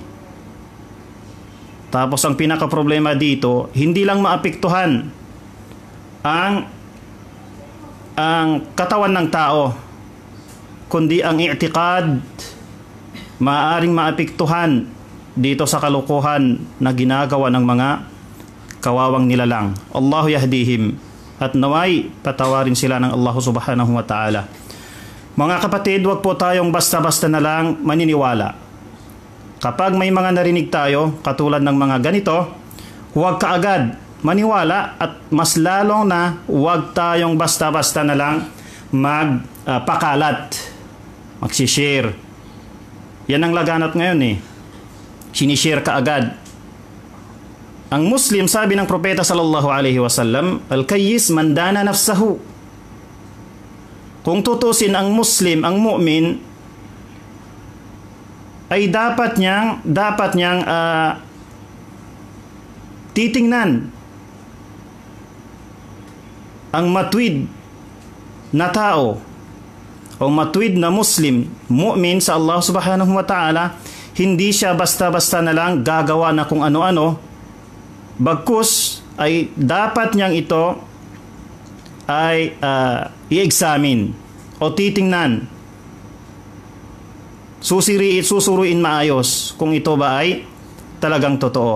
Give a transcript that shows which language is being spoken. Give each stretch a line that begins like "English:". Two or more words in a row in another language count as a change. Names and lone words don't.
Filipino: Tapos ang pinaka-problema dito, hindi lang maapektuhan ang katawan ng tao, kundi ang i'tiqad maaaring maapektuhan dito sa kalokohan na ginagawa ng mga kawawang nilalang.
Arabic: الله يهديهم,
Filipino: at naway patawarin sila ng Allah
Arabic: سبحانه وتعالى.
Filipino: Mga kapatid, wag po tayong basta-basta na lang maniniwala. Kapag may mga narinig tayo katulad ng mga ganito, huwag kaagad maniwala, at mas lalong na huwag tayong basta-basta na lang magpakalat, magsishare. Yan ang laganat ngayon Sinishare kaagad. Ang Muslim, sabi ng propeta
Arabic: صلى الله عليه وسلم, الكيس من دان نفسه.
Filipino: Kung tutusin ang Muslim, ang mu'min, ay dapat niyang titingnan ang matwid na tao o matwid na Muslim, mu'min sa Allah
Arabic: سبحانه وتعالى.
Filipino: Hindi siya basta-basta na lang gagawa na kung ano-ano, bagkus ay dapat niyang ito ay i-examine o titingnan, susuruin maayos kung ito ba ay talagang totoo.